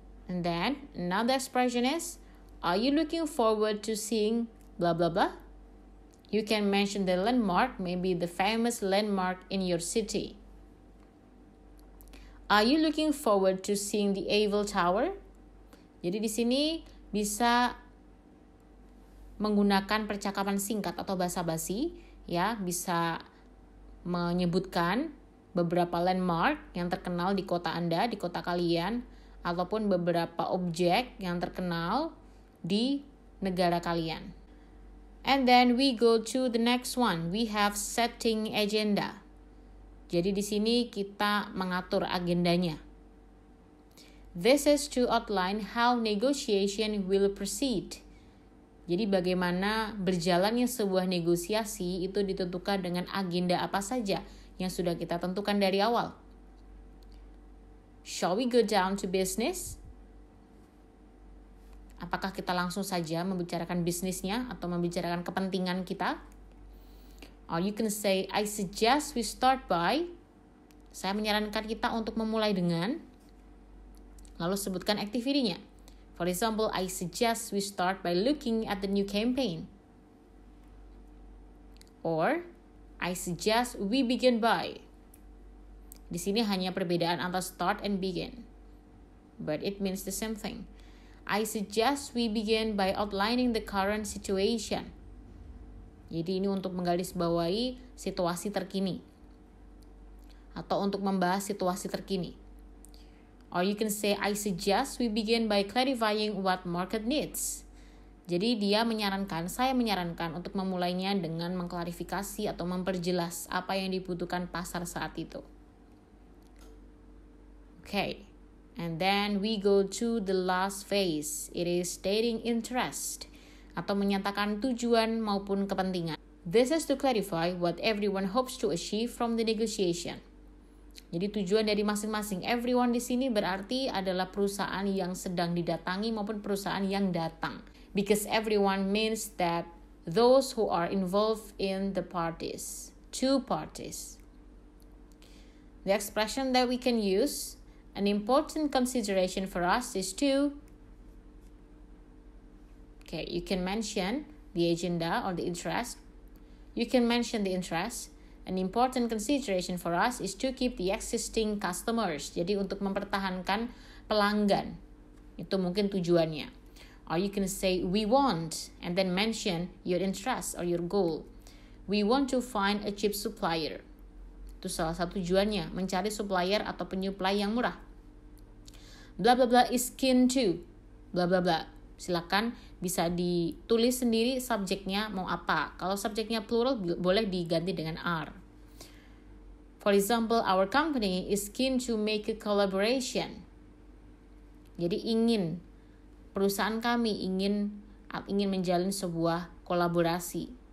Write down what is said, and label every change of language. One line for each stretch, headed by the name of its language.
English: And then another expression is, are you looking forward to seeing blah blah blah? You can mention the landmark, maybe the famous landmark in your city. Are you looking forward to seeing the Eiffel Tower?
Indonesian: Jadi di sini bisa menggunakan percakapan singkat atau basa-basi, ya, bisa menyebutkan beberapa landmark yang terkenal di kota Anda, di kota kalian, ataupun beberapa objek yang terkenal di negara kalian.
English: And then we go to the next one. We have setting agenda.
Indonesian: Jadi di sini kita mengatur agendanya.
English: This is to outline how negotiation will proceed.
Indonesian: Jadi bagaimana berjalannya sebuah negosiasi itu ditentukan dengan agenda apa saja yang sudah kita tentukan dari awal.
English: Shall we go down to business?
Indonesian: Apakah kita langsung saja membicarakan bisnisnya atau membicarakan kepentingan kita?
English: Or you can say, I suggest we start by.
Indonesian: Saya menyarankan kita untuk memulai dengan. Lalu sebutkan activity-nya.
English: For example, I suggest we start by looking at the new campaign. Or, I suggest we begin by.
Indonesian: Di sini hanya perbedaan antara start and begin.
English: But it means the same thing. I suggest we begin by outlining the current situation.
Indonesian: Jadi ini untuk menggarisbawahi situasi terkini. Atau untuk membahas situasi terkini.
English: Or you can say, I suggest we begin by clarifying what market needs.
Indonesian: Jadi saya menyarankan untuk memulainya dengan mengklarifikasi atau memperjelas apa yang dibutuhkan pasar saat itu.
English: Okay, and then we go to the last phase. It is stating interest.
Indonesian: Atau menyatakan tujuan maupun kepentingan.
English: This is to clarify what everyone hopes to achieve from the negotiation.
Indonesian: Jadi tujuan dari masing-masing everyone di sini berarti adalah perusahaan yang sedang didatangi maupun perusahaan yang datang.
English: Because everyone means that those who are involved in the parties, two parties. The expression that we can use, an important consideration for us is to. Okay, you can mention the agenda or the interest. You can mention the interest. An important consideration for us is to keep the existing customers.
Indonesian: Jadi untuk mempertahankan pelanggan. Itu mungkin tujuannya.
English: Or you can say we want and then mention your interest or your goal. We want to find a cheap supplier.
Indonesian: Itu salah satu tujuannya, mencari supplier atau penyuplai yang murah.
English: Blah blah blah is keen to. Blah blah blah.
Indonesian: Silakan bisa ditulis sendiri subjeknya mau apa. Kalau subjeknya plural boleh diganti dengan are.
English: For example, our company is keen to make a collaboration.
Indonesian: Jadi perusahaan kami ingin menjalin sebuah kolaborasi.